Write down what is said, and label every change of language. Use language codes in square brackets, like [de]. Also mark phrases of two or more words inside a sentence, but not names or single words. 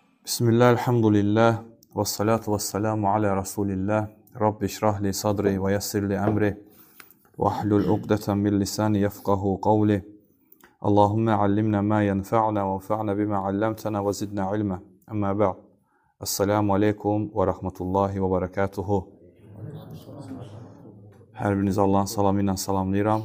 [ar] بِسْمِ اللَّهِ، الْحَمْدُ لِلَّهِ، وَالصَّلَاةُ وَالسَّلَامُ عَلَى رَسُولِ اللَّهِ، رَبِّ اشْرَحْ لِي صَدْرِي وَيَسِّرْ لِي أَمْرِي، وَاحْلُلْ عُقْدَةً مِنْ لِسَانِي يَفْقَهُوا قَوْلِي. اللَّهُمَّ عَلِّمْنَا مَا يَنْفَعُنَا وَانْفَعْنَا بِمَا عَلَّمْتَنَا وَزِدْنَا عِلْمًا. أَمَّا بَعْدُ. السَّلَامُ عَلَيْكُمْ وَرَحْمَةُ اللَّهِ وَبَرَكَاتُهُ. [az] Hər birinizi Allahın salamı ilə salamlayıram.